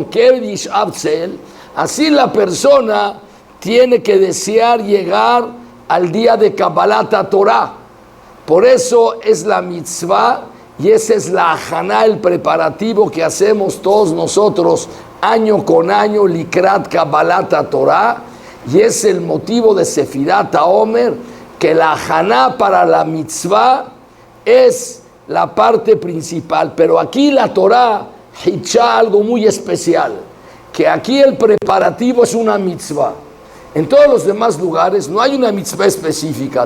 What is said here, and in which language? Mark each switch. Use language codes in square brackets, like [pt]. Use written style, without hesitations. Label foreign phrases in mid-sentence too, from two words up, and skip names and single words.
[es] Que [he] עבד ישאף צל, [es] así la persona tiene que desear llegar al día de [he] קבלת תורה. [es] Por eso es la mitzvah. Y esa es la haná, el preparativo que hacemos todos nosotros año con año, [he] לקראת קבלת תורה, [es] y es el motivo de [he] ספירת העומר, [es] que la haná para la mitzvah es la parte principal. Pero aquí la Torah hicha algo muy especial, que aquí el preparativo es una mitzvah. En todos los demás lugares no hay una mitzvah específica.